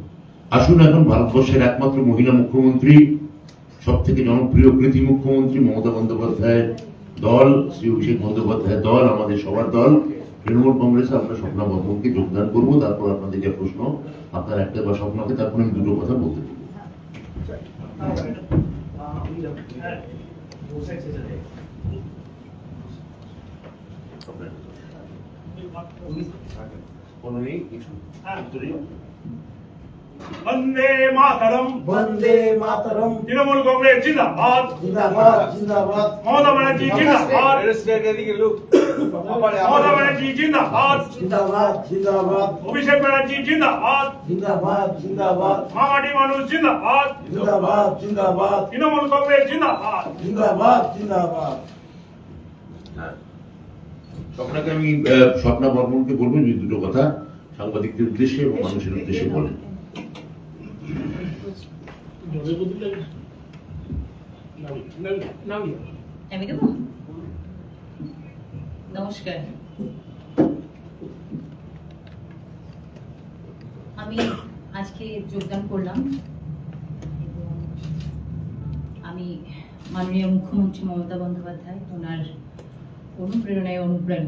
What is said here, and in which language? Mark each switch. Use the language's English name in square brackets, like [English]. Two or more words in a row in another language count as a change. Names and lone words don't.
[Bangla] আসুন এখন ভারতবর্ষের একমাত্র মহিলা মুখ্যমন্ত্রী, সব থেকে জনপ্রিয় কৃতি মুখ্যমন্ত্রী মমতা বন্দ্যোপাধ্যায়ের দল, শ্রী অভিষেক বন্দ্যোপাধ্যায়ের দল, আমাদের সবার দল তৃণমূল কংগ্রেসে আমরা স্বপ্না বর্মনকে যোগদান করবো। তারপর আপনাদের যে প্রশ্ন, আপনার একটা বা স্বপ্নকে, তারপর আমি দুটো কথা বলতে চাই। বন্দে মাতরম, বন্দে মাতরম। [Hindi] तृणमूल कांग्रेस जिंदाबाद, जिंदाबाद जिंदाबाद। ममता बनर्जी जिंदाबाद, ममता बनर्जी जिंदाबाद, जिंदाबाद जिंदाबाद। अभिषेक बनर्जी जिंदाबाद, जिंदाबाद जिंदाबाद। मामाटी मानुष जिंदाबाद, जिंदाबाद जिंदाबाद। तृणमूल कांग्रेस जिंदाबाद, जिंदाबाद जिंदाबाद। [Bangla] স্বপ্নাকে আমি স্বপ্না বর্মনকে বলবো যে দুটো কথা সাংবাদিকদের উদ্দেশ্যে এবং মানুষের উদ্দেশ্যে বলেন। নমস্কার, আমি আজকে যোগদান করলাম এবং আমি মাননীয় মুখ্যমন্ত্রী মমতা বন্দ্যোপাধ্যায়, ওনার অনুপ্রেরণায় অনুপ্রাণিত।